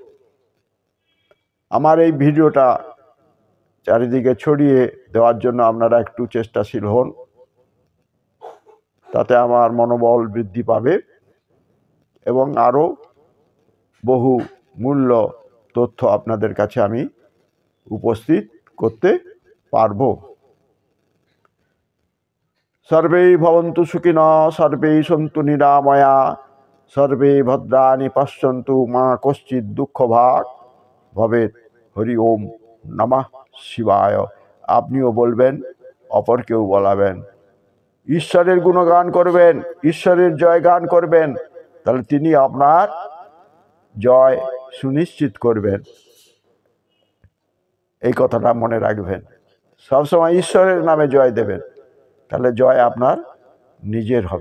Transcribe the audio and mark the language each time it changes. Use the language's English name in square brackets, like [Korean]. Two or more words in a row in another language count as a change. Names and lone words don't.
[Bangla] আমার এই ভিডিওটা চারিদিকে ছড়িয়ে দেওয়ার জন্য আপনারা একটু চেষ্টাশীল হন, তাতে আমার মনোবল বৃদ্ধি পাবে এবং আরও বহু মূল্য তথ্য আপনাদের কাছে আমি উপস্থিত করতে পারব। [Sanskrit] সর্বে ভবন্তু সুখিনঃ, সর্বে সন্তু নিরাময়া, সর্বে ভদ্রাণি পশ্যন্তু, মা কশ্চিৎ দুঃখভাগ ভবেৎ। হরি ওম নমঃ শিবায়। [Bangla] আপনিও বলবেন, অপরকেও বলাবেন, ঈশ্বরের গুণগান করবেন, ঈশ্বরের জয়গান করবেন, তাহলে তিনি আপনার জয় সুনিশ্চিত করবেন। এই কথাটা মনে রাখবেন, সবসময় ঈশ্বরের নামে জয় দেবেন, তাহলে জয় আপনার নিজের হবে।